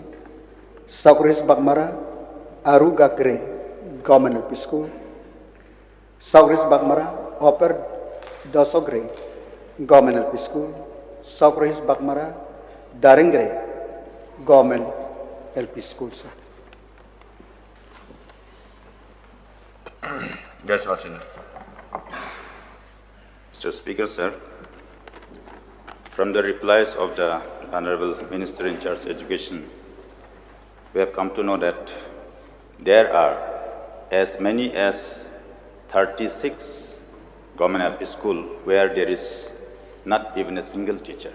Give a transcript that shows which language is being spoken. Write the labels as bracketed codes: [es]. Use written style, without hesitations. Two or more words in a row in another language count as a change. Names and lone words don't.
[en] South Kyrwoh Hills Bakmara Arugagre Community School. South Kyrwoh Hills Bakmara Oper Dosogre Community School. South Kyrwoh Hills Bakmara Daringre Government LP School, sir. Yes, Mr. Speaker, sir, from the replies of the Honorable Minister in charge of Education, we have come to know that there are as many as 36 government LP school where there is not even a single teacher.